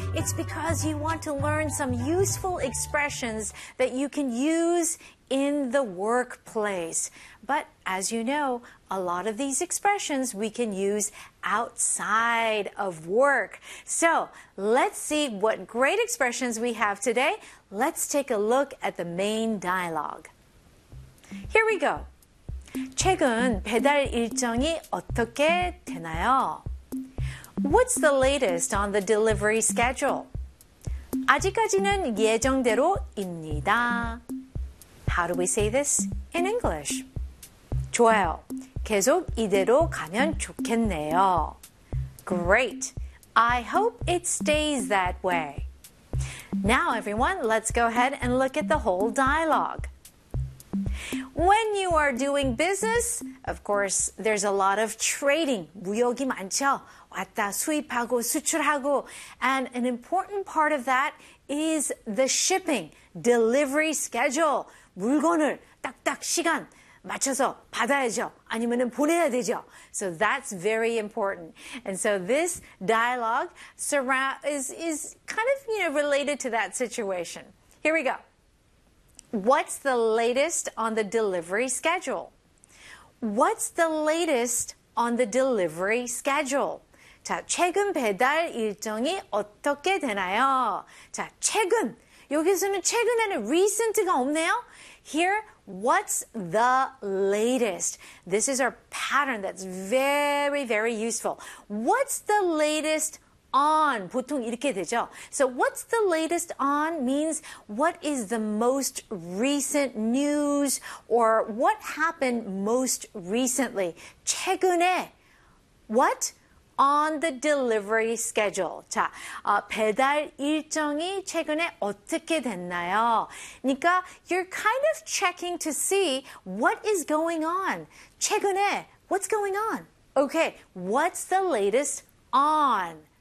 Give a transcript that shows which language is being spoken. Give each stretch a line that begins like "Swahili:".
English: It's because you want to learn some useful expressions that you can use in the workplace. But as you know, a lot of these expressions we can use outside of work. So let's see what great expressions we have today. Let's take a look at the main dialogue. Here we go.
Korean: 최근 배달 일정이 어떻게 되나요?
English: What's the latest on the delivery schedule?
Korean: 아직까지는 예정대로입니다.
English: How do we say this in English?
Korean: 좋아요. 계속 이대로 가면 좋겠네요.
English: Great. I hope it stays that way. Now, everyone, let's go ahead and look at the whole dialogue. When you are doing business, of course, there's a lot of trading.
Korean: 무역이 많죠. 왔다 수입하고 수출하고.
English: And an important part of that is the shipping, delivery schedule.
Korean: 물건을 딱딱 시간 맞춰서 받아야죠. 아니면은 보내야 되죠.
English: So that's very important. And so this dialogue is kind of, you know, related to that situation. Here we go. What's the latest on the delivery schedule? What's the latest on the delivery schedule?
Korean: 자, 최근 배달 일정이 어떻게 되나요? 자, 최근. 여기서는 최근에는 recent가 없네요.
English: Here, what's the latest? This is our pattern that's very, very useful. What's the latest on?
Korean: 보통 이렇게 되죠.
English: So what's the latest on means what is the most recent news or what happened most recently?
Korean: 최근에.
English: What? On the delivery schedule.
Korean: 자, 배달 일정이 최근에 어떻게 됐나요? 그러니까
English: you're kind of checking to see what is going on.
Korean: 최근에,
English: what's going on? Okay, what's the latest on?